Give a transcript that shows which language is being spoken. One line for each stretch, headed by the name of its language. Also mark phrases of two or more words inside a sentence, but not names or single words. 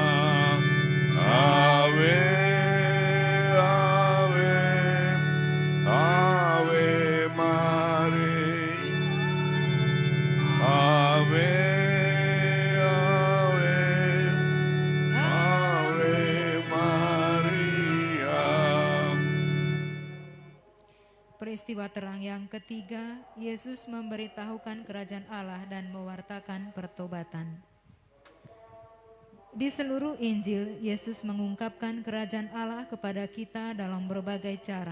Latin: Ave Ave Ave Maria Ave Ave Ave Maria.
Indonesian: peristiwa terang yang ketiga, Yesus memberitahukan kerajaan Allah dan mewartakan pertobatan. Di seluruh Injil, Yesus mengungkapkan kerajaan Allah kepada kita dalam berbagai cara.